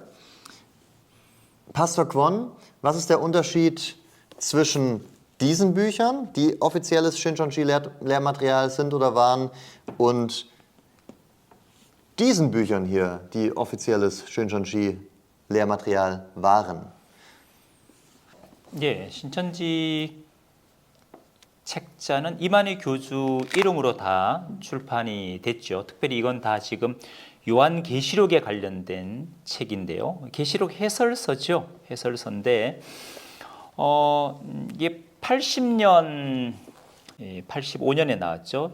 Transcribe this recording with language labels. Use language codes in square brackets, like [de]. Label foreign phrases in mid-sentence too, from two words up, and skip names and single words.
[de] Pastor Kwon, was ist der Unterschied zwischen diesen Büchern, die offizielles Shincheonji-Lehrmaterial sind oder waren, und diesen Büchern hier, die offizielles Shincheonji-Lehrmaterial waren? [ko] 예, 신천지 책자는 이만희 교주 이름으로 다 출판이 됐죠. 특별히 이건 다 지금 요한계시록에 관련된 책인데요. 계시록 해설서죠. 해설서인데 이게 80년, 85년에 나왔죠.